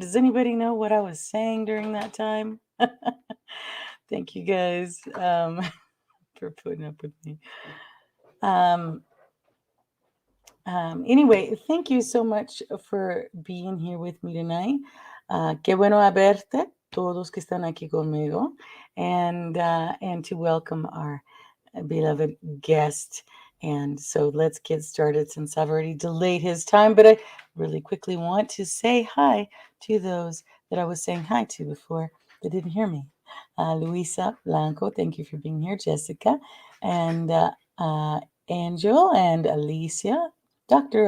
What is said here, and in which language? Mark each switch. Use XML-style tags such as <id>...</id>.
<en>Does anybody know what I was saying during that time? Thank you guys for putting up with me. Um, anyway, thank you so much for being here with me tonight.</en> <es>Qué bueno verte, todos que están aquí conmigo,</es> <en>and to welcome our beloved guest. And so let's get started since I've already delayed his time, but I really quickly want to say hi to those that I was saying hi to before that didn't hear me. Luisa Blanco, thank you for being here. Jessica and uh, Angel and Alicia, Dr.</en>